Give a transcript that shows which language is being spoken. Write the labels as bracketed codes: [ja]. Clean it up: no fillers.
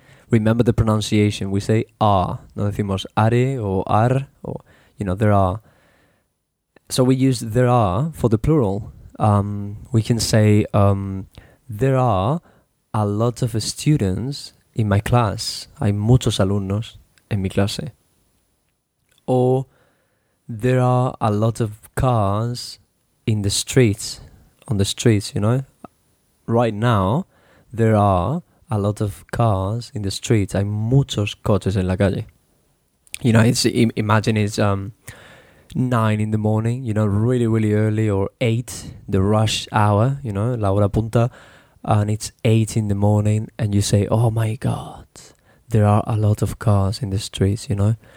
[en] Remember the pronunciation, we say are, no decimos are o ar, or, you know, there are. So we use there are for the plural. We can say, there are a lot of students in my class. [es] Hay muchos alumnos en mi clase. [en] Or, there are a lot of cars in the streets, on the streets, you know. Right now, there are a lot of cars in the streets. [es] Hay muchos coches en la calle. [en] You know, it's, imagine it's 9 in the morning, you know, really, really early, or 8, the rush hour, you know, la hora punta, and it's 8 in the morning, and you say, oh my God, there are a lot of cars in the streets, you know.